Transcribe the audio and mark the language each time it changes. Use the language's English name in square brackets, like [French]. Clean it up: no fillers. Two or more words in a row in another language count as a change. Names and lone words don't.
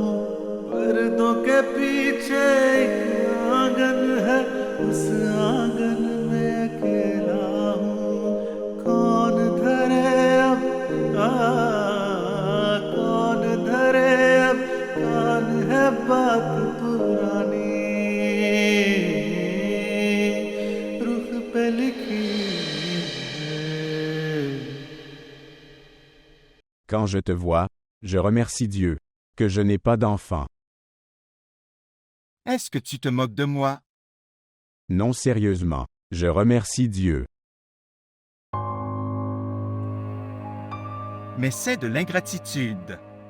[Hindi] पर्दों के पीछे एक आंगन है, उस आंगन में अकेला हूँ। कौन धरे अब कौन धरे अब कान है बात पुरानी, रुख पे लिखी। [French] Quand je te vois, je remercie Dieu que je n'ai pas d'enfant. Est-ce que tu te moques de moi? Non, sérieusement, je remercie Dieu. Mais c'est de l'ingratitude.